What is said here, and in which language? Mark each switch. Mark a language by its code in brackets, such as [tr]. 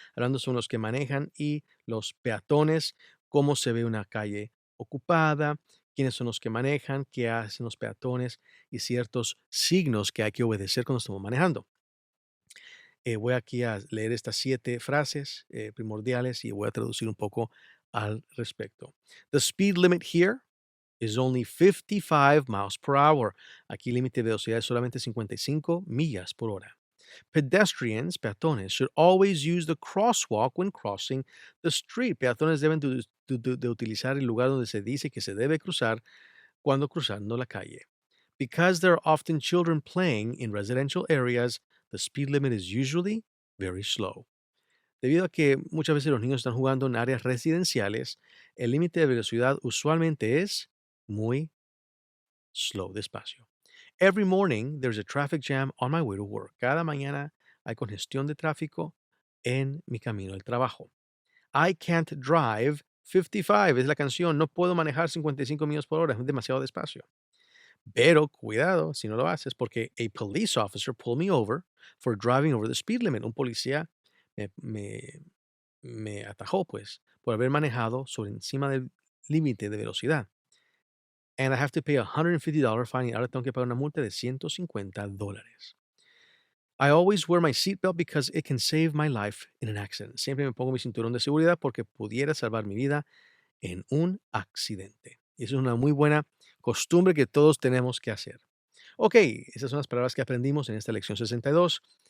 [es] Hablando son los que manejan y los peatones. Cómo se ve una calle ocupada. Quiénes son los que manejan. Qué hacen los peatones. Y ciertos signos que hay que obedecer cuando estamos manejando. Voy aquí a leer estas 7 frases primordiales y voy a traducir un poco al respecto. [en] The speed limit here is only 55 miles per hour. [es] Aquí el límite de velocidad es solamente 55 millas por hora. [en] Pedestrians, peatones, should always use the crosswalk when crossing the street. [es] Peatones deben de utilizar el lugar donde se dice que se debe cruzar cuando cruzando la calle. [en] Because there are often children playing in residential areas, the speed limit is usually very slow. [es] Debido a que muchas veces los niños están jugando en áreas residenciales, el límite de velocidad usualmente es muy slow, despacio. [en] Every morning there's a traffic jam on my way to work. [es] Cada mañana hay congestión de tráfico en mi camino al trabajo. [en] I can't drive 55 [es] es la canción. No puedo manejar 55 millas por hora, es demasiado despacio. Pero cuidado si no lo haces, porque [en] a police officer pulled me over for driving over the speed limit. [es] Un policía me, me- me atajó, pues, por haber manejado sobre encima del límite de velocidad. [en] And I have to pay a $150 fine. [es] Y ahora tengo que pagar una multa de $150. [en] I always wear my seatbelt because it can save my life in an accident. [es] Siempre me pongo mi cinturón de seguridad porque pudiera salvar mi vida en un accidente. Y eso es una muy buena costumbre que todos tenemos que hacer. Ok, esas son las palabras que aprendimos en esta lección 62.